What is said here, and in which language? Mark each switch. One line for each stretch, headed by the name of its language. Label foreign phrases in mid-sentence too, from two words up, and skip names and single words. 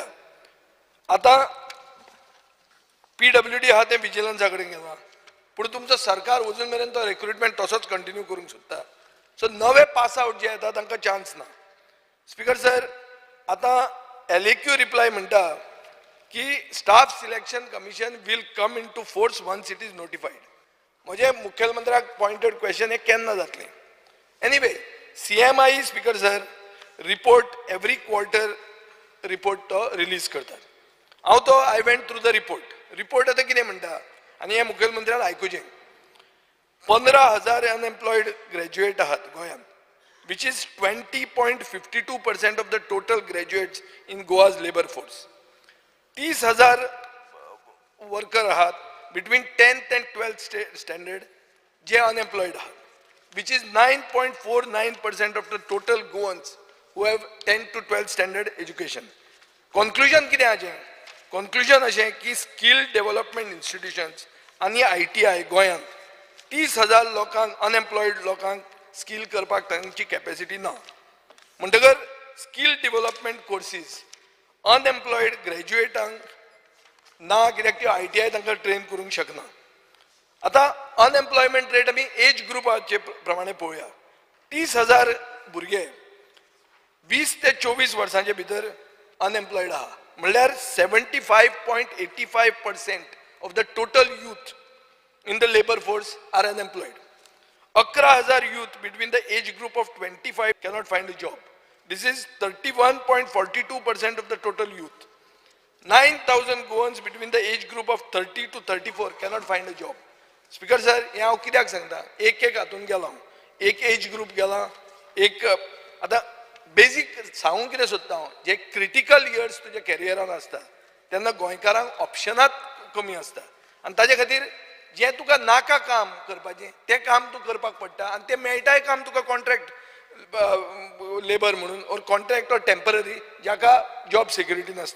Konkani: आता PWD आहा ते विजिलन्सा कडेन गेला, पूण तुमचो सरकार अजून मेरेन तो रिक्रुटमेंट तसोच कंटिन्यू करूंक सोदता. सो नवे
English: pass out
Konkani: जे येता तांकां चान्स ना.
English: Speaker sir,
Konkani: आता LAQ रिप्लाय म्हणटा की
English: staff selection commission will come into force once it is notified.
Konkani: म्हणजे मुख्यमंत्र्याक
English: pointed question
Konkani: हे केन्ना जातलें.
English: anyway CMI Speaker sir report every quarter report
Konkani: तो रिलीज करतात.
English: I went through the report
Konkani: आता कितें म्हणटा आनी हे मुखेलमंत्र्यान आयकुचें. 15,000
English: unemployed graduate
Konkani: आहात गोंयांत,
English: which is 20.52% of the total graduates in Goa's labor force. 30,000
Konkani: वर्कर आहात
English: between 10th and 12th standard
Konkani: जे unemployed आहात,
English: which is 9.49% of the total Goans who have 10th to 12th standard education.
Konkani: Conclusion कितें आजें? Conclusion अशें की
English: skill development institutions
Konkani: आनी ITI गोंयांत 30,000 लोकांक अनएम्प्लॉयड लोकांक स्किल करपाक तांची कॅपॅसिटी ना. म्हणटकर
English: skill development courses
Konkani: अनएम्प्लॉयड ग्रॅज्युएटांक ना, कित्याक त्यो ITI तांकां ट्रेन करूंक शकना. आता
English: unemployment rate
Konkani: आमी एज ग्रुपाचे प्रमाणे पळोवया.
English: 30,000
Konkani: भुरगे 20 ते 24 वर्सांचे भितर अनएम्प्लॉयड आहा, म्हणल्यार
English: 75.85% of the total youth in the labor force are unemployed. 11,000 youth between the age group of 25 cannot find a job. This is 31.42% of the total youth. 9,000 Goans between the age group of 30 to 34 cannot find a job. Speaker sir,
Konkani: हे हांव कित्याक सांगता, एक हातून गेलो, एक
English: age group
Konkani: गेला, एक आता बेसिक सांगूंक कितें सोदता हांव, जे
English: critical years
Konkani: तुज्या कॅरियरान आसता तेन्ना गोंयकारांक ऑप्शनात कमी आसता आनी ताजे खातीर जे तुका नाका काम करपाचें तें काम तूं करपाक पडटा आनी तें मेळटाय काम तुका
English: contract labour
Konkani: म्हणून
English: or contract or temporary
Konkani: जाका
English: job security
Konkani: नासता.